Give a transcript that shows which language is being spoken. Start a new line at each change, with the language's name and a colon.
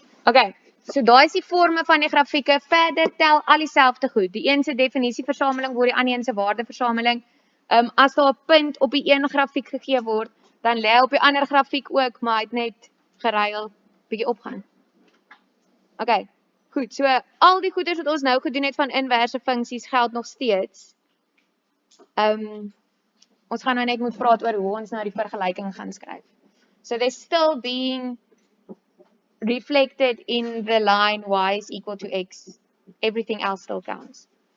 Afrikaans: Okay, so daai is die vorme van die grafieke. Verder tel al dieselfde goed. Die een se definisieversameling word die ander een se waardeversameling. As daar 'n punt op die een grafiek gegee word, dan lê hy op die ander grafiek ook, maar hy het net geruil, bietjie opgaan. Okay, goed. So al die goeders wat ons nou gedoen het van inverse funksies geld nog steeds. Ons gaan nou net moet praat oor hoe ons nou die vergelyking gaan skryf.
English: So they're still being reflected in the line y is equal to x. Everything else still counts.